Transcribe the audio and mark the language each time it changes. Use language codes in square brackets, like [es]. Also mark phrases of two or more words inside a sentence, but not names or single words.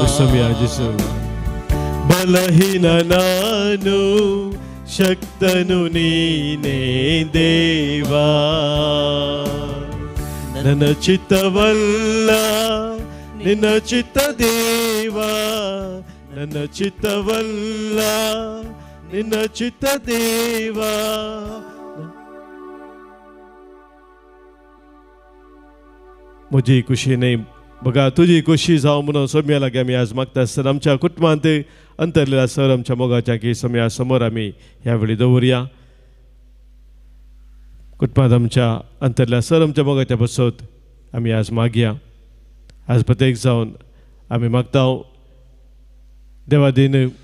[kn] ಬಲಹೀನ ನಾನು ಶಕ್ತನು ನೀನೇ ದೇವಾ ನನ್ನ ಚಿತ್ತವಲ್ಲ ನಿನ್ನ ಚಿತ್ತ ದೇವಾ ನನ್ನ ಚಿತ್ತವಲ್ಲ ನಿನ್ನ ಚಿತ್ತ ದೇವಾ [kok] म्हजी खुशी न्ही बघा तुझी खुशी जावं म्हणून सोम्या लागीं आमी आज मागता आसतना आमच्या कुटुंबांत अंतरलेला सर आमच्या मोगाच्या की सोम्या समोर आमी ह्या वेळी दवरया कुटुंबांत आमच्या अंतरल्या सर आमच्या मोगाच्या बसत आमी आज मागया आज प्रत्येक जावन आमी मागता देवा दिन